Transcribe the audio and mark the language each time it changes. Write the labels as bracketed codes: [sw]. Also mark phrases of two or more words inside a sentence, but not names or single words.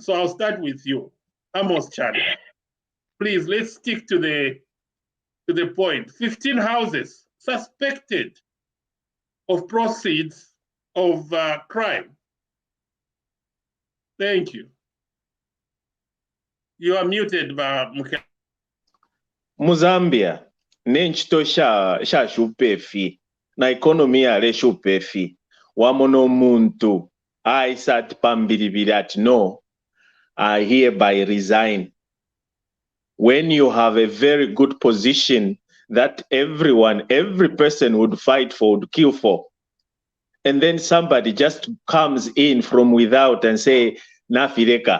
[en] So I'll start with you, Amos Chanda. Please, let's stick to the point. 15 houses suspected of proceeds of crime. Thank you. You are muted, Mkelevai. [bem] mu Zambia n'enchito sha shupa efi na economy yale shupa efi wamono omuntu aisa ati pambiribiri ati no, [en] I hereby resign. When you have a very good position that every person would fight for, would kill for, and then somebody just comes in from without and say, Nafireka.